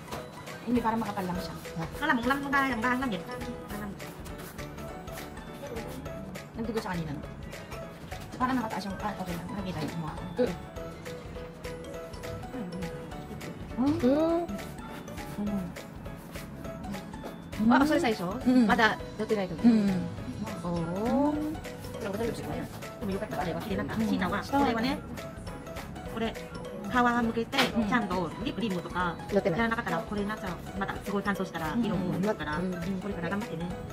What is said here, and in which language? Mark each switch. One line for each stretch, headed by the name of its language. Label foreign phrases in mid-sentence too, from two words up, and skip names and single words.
Filipino: Hindi, parang makapal lang siya. Alam lang yan. Nagdugo sa kanina. Parang nakataas yung, okay lang. Nakikita yung mukha ko.
Japanese: あ、それ最初まだ乗ってない時。おお。でもよかったあれは綺麗なんだ。シータはこれはね、これ皮向けてちゃんとリップリムとか乗ってない。やらなかったらこれなっちゃう。またすごい乾燥したら色も抜くから、これから頑張ってね。